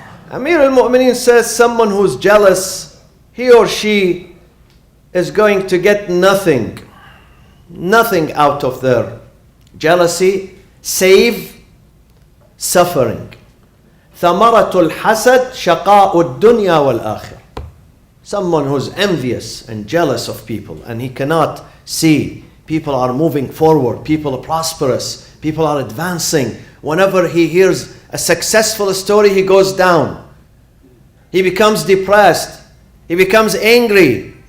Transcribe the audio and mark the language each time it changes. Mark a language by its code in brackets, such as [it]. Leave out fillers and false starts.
[en] Amir al-Mu'mineen says someone who's jealous, he or she is going to get nothing out of their jealousy, save suffering. [ar] ثمرة الحسد شقاء الدنيا والآخرة. [en] Someone who's envious and jealous of people and he cannot see people are moving forward, people are prosperous, people are advancing. Whenever he hears a successful story, he goes down. He becomes depressed. He becomes angry.